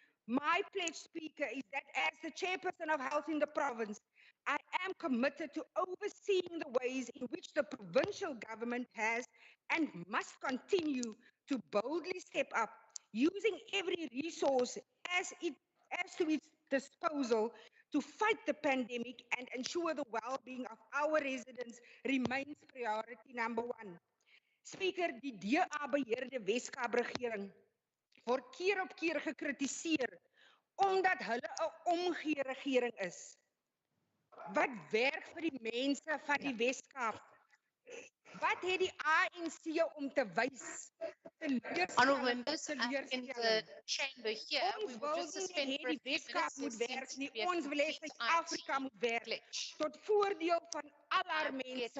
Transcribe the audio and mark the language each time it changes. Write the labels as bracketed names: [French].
[English] My pledge, Speaker, is that as the chairperson of health in the province, I am committed to overseeing the ways in which the provincial government has and must continue to boldly step up, using every resource as to its disposal to fight the pandemic and ensure the well-being of our residents remains priority number 1. [Afrikaans] Speaker, die DA-beheerde Weskaap-regering word keer op keer gekritiseer omdat hulle 'n omgee-regering is. Wat werk vir die mense van die Weskaap? Wat het die ANC om te wys? [English] Honourable members, in the chamber here, we will just suspend for a few minutes. There seems to be a complete [Afrikaans] Suid-Afrika moet werk [English] glitch. [Afrikaans] tot voordeel van al haar mense.